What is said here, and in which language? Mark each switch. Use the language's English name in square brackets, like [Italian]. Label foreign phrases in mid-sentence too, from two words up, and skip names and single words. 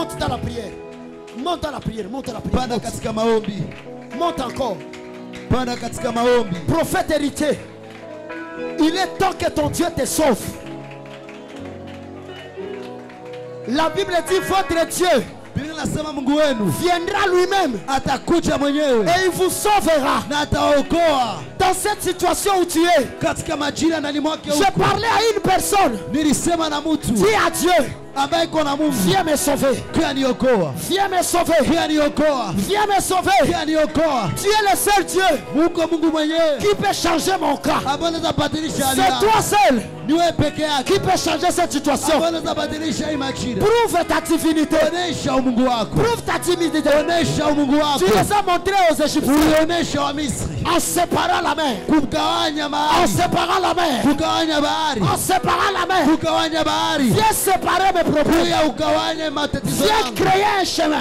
[French] la prière. Monte à la prière. Monte à la prière. [Swahili] Panda katika maombi. [French] Monte encore. [Swahili] Panda katika maombi. [French] Prophète héritier, il est temps que ton Dieu te sauve. La Bible dit votre Dieu [Swahili] Biblia inasema Mungu wenu [French] viendra lui-même [Swahili] atakuja mwenyewe [French] et il vous sauvera. [Swahili] na ataokoa [French] Dans cette situation où tu es, [Swahili] katika majira ndani mwake [French] je [Swahili] huko. [French] parlais à une personne. [Swahili] Nilisema na mtu [French] Dis à Dieu, [Swahili] ambaye iko na Mungu, [French] viens me sauver. [Swahili] kia niokoa, [French] Viens me sauver. [Swahili] kia niokoa, [French] Viens me sauver. [Swahili] kia niokoa. [French] Tu es le seul Dieu [Swahili] Mungu mwenyewe [French] qui peut changer mon cas. [Swahili] ambaye anaweza badilisha hali [French] C'est [Swahili] yangu. [French] toi seul [Swahili] Ni wewe peke yake [French] qui peut changer cette situation. [Swahili] ambaye anaweza badilisha hii majira. [French] Prouve ta divinité. [Swahili] Onesha umungu wako, [French] Prouve ta timidité. [Swahili] onesha umungu wako. [French] Tu les as montrés aux Égyptiens [Swahili] Ulionesha wa Misri [French] en séparant la mer. [Swahili] kugawanya [French] En [Swahili] bahari, [French] séparant la mer. [Swahili] kugawanya bahari, [French] En séparant la mer. [Swahili] kugawanya bahari. [French] Viens séparer mes problèmes. [Swahili] Kuya ugawanye matatizo [French] Viens [Swahili] yangu, [French] créer un chemin.